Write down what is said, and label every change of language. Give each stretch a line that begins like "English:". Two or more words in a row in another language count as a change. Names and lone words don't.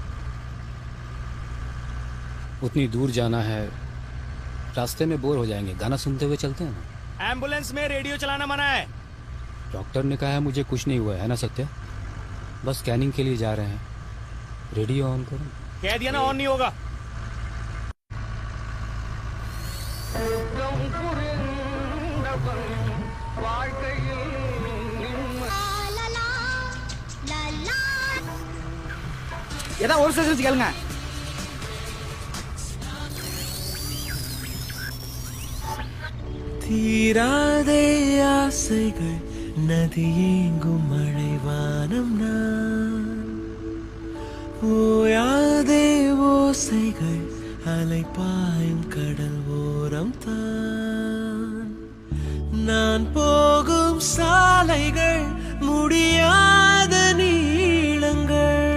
Hindi: उतनी दूर जाना है, रास्ते में बोर हो जाएंगे, गाना सुनते हुए चलते हैं ना। एम्बुलेंस में रेडियो चलाना मना है। डॉक्टर ने कहा है मुझे कुछ नहीं हुआ है ना सत्या? बस स्कैनिंग के लिए जा रहे हैं। रेडियो ऑन करो। कह दिया ना, ऑन नहीं होगा।
Tamil: ஏதாவது ஒரு செஷன் கேளுங்க. தீராதே ஆசைகள் நதியேங்கும் மழைவானம் நான், ஓயாதே ஓசைகள் அலைப்பாயும் கடல் ஓரம் தான், நான் போகும் சாலைகள் முடியாத நீளங்கள்.